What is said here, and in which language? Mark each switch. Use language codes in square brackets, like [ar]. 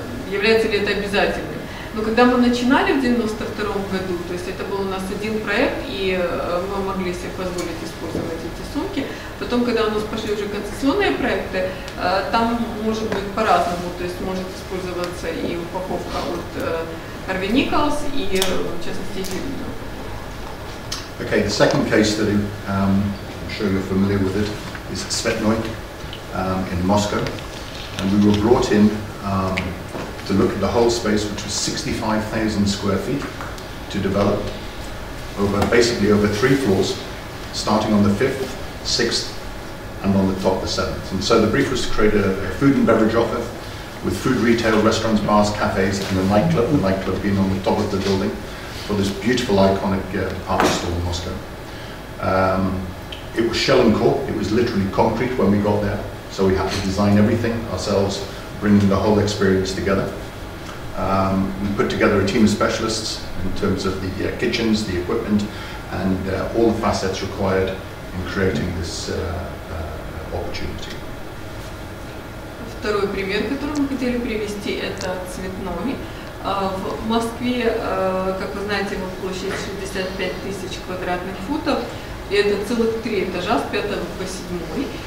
[ru] Является ли это обязательным? Но когда мы начинали в 1992 году, то есть это был у нас один проект, и мы могли себе позволить использовать эти сумки. Потом, когда у нас пошли уже концессионные проекты, там может быть по-разному, то есть может использоваться и упаковка от Harvey Nichols, и в частности ювелирная упаковка. [en] Okay, the second case study, I'm sure you're familiar with it, is Svetnoy in Moscow. and we were brought in to look at the whole space, which was 65,000 square feet, to develop basically over 3 floors, starting on the 5th, 6th, and on the top the 7th. And so the brief was to create a food and beverage offer with food retail, restaurants, bars, cafes, and a nightclub, the nightclub being on the top of the building, for this beautiful iconic department store in Moscow. It was shell and core, it was literally concrete when we got there, so we had to design everything ourselves, bringing the whole experience together. We put together a team of specialists in terms of the kitchens, the equipment, and all the facets required in creating this opportunity. [ru] Второй пример, который мы хотели привести, это цветной. В Москве, как вы знаете, площадь 65 тысяч квадратных футов, и это целых 3 этажа с 5 по 7.